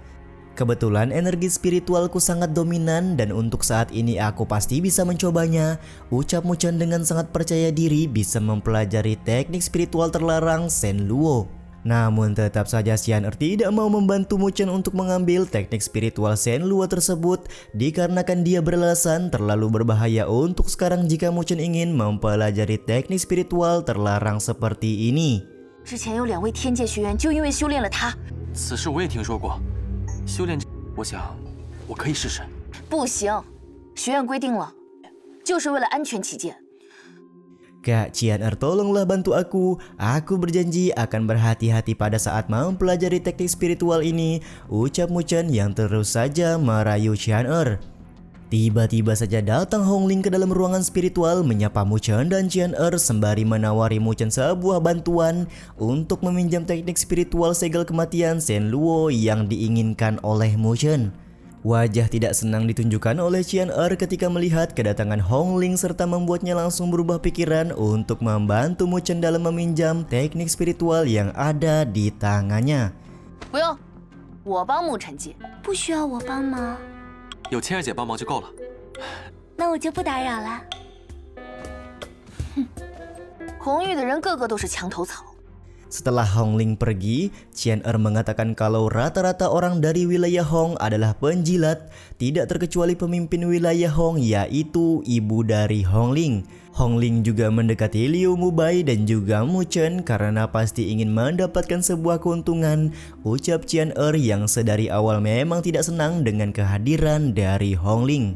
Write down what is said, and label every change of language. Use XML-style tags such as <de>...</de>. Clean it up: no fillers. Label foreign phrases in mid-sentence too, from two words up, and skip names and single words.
<id>Kebetulan energi spiritualku sangat dominan dan untuk saat ini aku pasti bisa mencobanya, ucap Muchen dengan sangat percaya diri bisa mempelajari teknik spiritual terlarang Shen Luo. Namun tetap saja Qian-Er tidak mau membantu Muchen untuk mengambil teknik spiritual Shen Luo tersebut dikarenakan dia beralasan terlalu berbahaya untuk sekarang jika Muchen ingin mempelajari teknik spiritual terlarang seperti ini.</id> <zh>之前有2位天界学员就因为修炼了它。此事我也听说过。 修炼，我想我可以试试。不行，学院规定了，就是为了安全起见。</zh> <id>Kak Qian-Er, tolonglah bantu aku. Aku berjanji akan berhati-hati pada saat mempelajari teknik spiritual ini, ucap Muchen yang terus saja merayu Qian-Er. Tiba-tiba saja datang Hongling ke dalam ruangan spiritual menyapa Muchen dan Qian-Er sembari menawari Muchen sebuah bantuan untuk meminjam teknik spiritual segel kematian Shen Luo yang diinginkan oleh Muchen. Wajah tidak senang ditunjukkan oleh Qian-Er ketika melihat kedatangan Hongling serta membuatnya langsung berubah pikiran untuk membantu Muchen dalam meminjam teknik spiritual yang ada di tangannya.</id> <zh>不用，我帮沐尘借。不需要我帮忙。有千儿姐帮忙就够了。那我就不打扰了。哼，红玉的人个个都是墙头草。</zh> <id>Setelah Hongling pergi, Qian-Er mengatakan kalau rata-rata orang dari wilayah Hong adalah penjilat, tidak terkecuali pemimpin wilayah Hong yaitu ibu dari Hongling. Hongling juga mendekati Liu Mubai dan juga Muchen karena pasti ingin mendapatkan sebuah keuntungan, ucap Qian-Er yang sedari awal memang tidak senang dengan kehadiran dari Hongling.</id>